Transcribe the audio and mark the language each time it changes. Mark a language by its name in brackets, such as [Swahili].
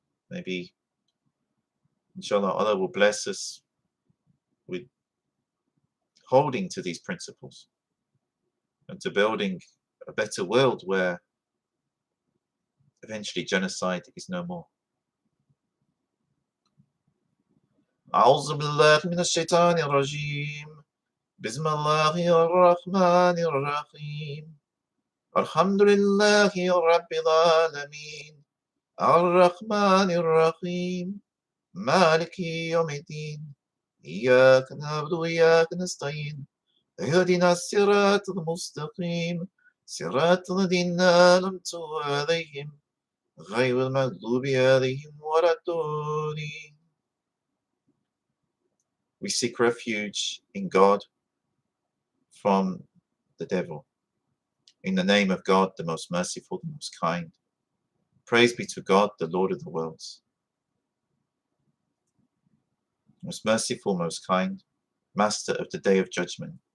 [English] Maybe, inshallah, Allah will bless us with holding to these principles and to building a better world where eventually genocide is no more. [Arabic] أعوذ بالله من الشيطان الرجيم بسم الله الرحمن الرحيم الحمد لله رب العالمين الرحمن الرحيم مالك يوم الدين إياك نعبد وإياك نستعين اهدنا الصراط المستقيم صراط الذين أنعمت عليهم غير المغضوب عليهم ولا الضالين. [English] We seek refuge in God from the devil. In the name of God, the most merciful, the most kind. Praise be to God, the Lord of the worlds. Most merciful, most kind, Master of the day of judgment.